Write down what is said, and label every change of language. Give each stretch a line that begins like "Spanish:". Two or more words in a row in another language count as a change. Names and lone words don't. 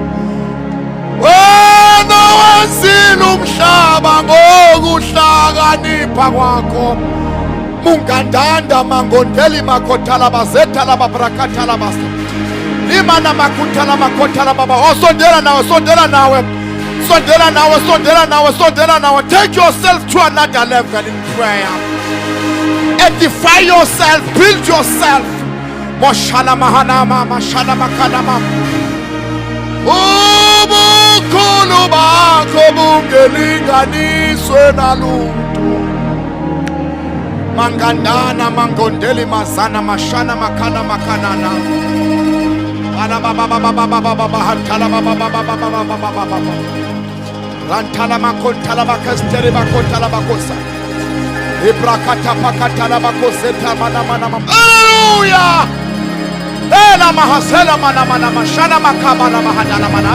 Zulu: Wena wenzile umhlaba ngokuhlakanipha kwakho. Mungandanda mangondeli makothala bazethala babrakathala basa. Imana makuthala makothala baba. Sondela nawe, sondela nawe. Sondela nawe, sondela nawe, sondela nawe.
English: Take yourself to another level in prayer. Edify yourself, build yourself. Moshala mahanama, mashala makanama.
Zulu: Ubukhulu bakho bungelinganiswe nalutho. Mangandana mangondeli mazana mashana makana makanana. Ala baba baba baba baba hantala baba baba baba baba baba. Rantala makontala bakasteri bakontala bakosa. Ibrakata pakatala bakoseta mana mana mana. Hallelujah. Ela mahasela mana mana mashana makabala mahadala mana.